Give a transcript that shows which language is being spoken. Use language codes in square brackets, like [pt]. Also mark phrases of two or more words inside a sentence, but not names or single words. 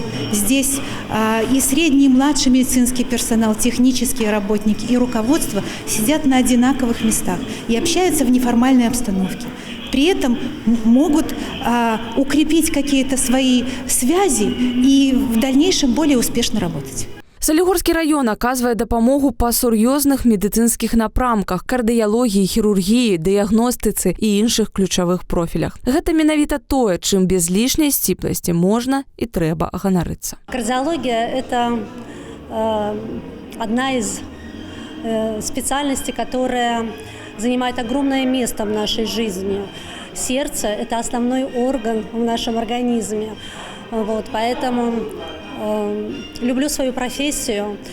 [ru] Здесь и средний, и младший медицинский персонал, технические работники и руководство сидят на одинаковых местах и общаются в неформальной обстановке. При этом могут укрепить какие-то свои связи и в дальнейшем более успешно работать. [be] Салігорскі раён аказвае дапамогу па сур'ёзных медыцынскіх напрамках, кардыялогіі, хірургіі, дыягностыцы і іншых ключавых профілях. Гэта менавіта тое, чым без лішняй сціпласці можна і трэба ганарыцца. [ru] Кардиология – это одна из специальностей, которая занимает огромное место в нашей жизни. Сердце – это основной орган в нашем организме. Вот, поэтому люблю свою профессию.